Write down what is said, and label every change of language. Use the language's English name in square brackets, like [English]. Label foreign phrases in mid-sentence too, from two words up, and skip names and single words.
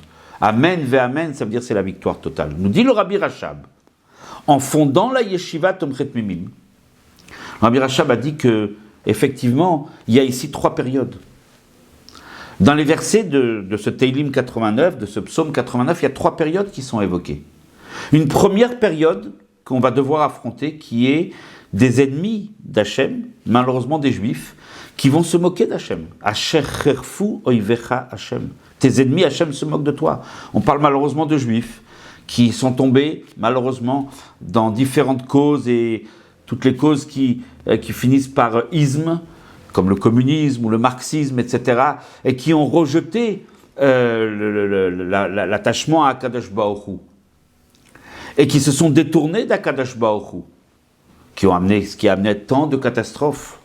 [Hebrew] אמן ואמן, [French] ça veut dire c'est la victoire totale. Nous dit le Rabbi Rachab, en fondant la yeshiva Tomchet Mimim, Rabbi Rachab a dit que, effectivement, il y a ici 3 périodes. Dans les versets de ce Teilim 89, de ce psaume 89, il y a 3 périodes qui sont évoquées. Une première période qu'on va devoir affronter, qui est des ennemis d'Hachem, malheureusement des Juifs, qui vont se moquer d'Hachem. [Hebrew] אשר חרפו אויביך השם. [French] Tes ennemis, Hachem se moque de toi. On parle malheureusement de Juifs qui sont tombés, malheureusement, dans différentes causes, et toutes les causes qui finissent par isme, comme le communisme ou le marxisme, etc., et qui ont rejeté l'attachement à [Hebrew] הקדוש ברוך הוא, [French] et qui se sont détournés d' [Hebrew] הקדוש ברוך הוא, [French] ce qui a amené tant de catastrophes.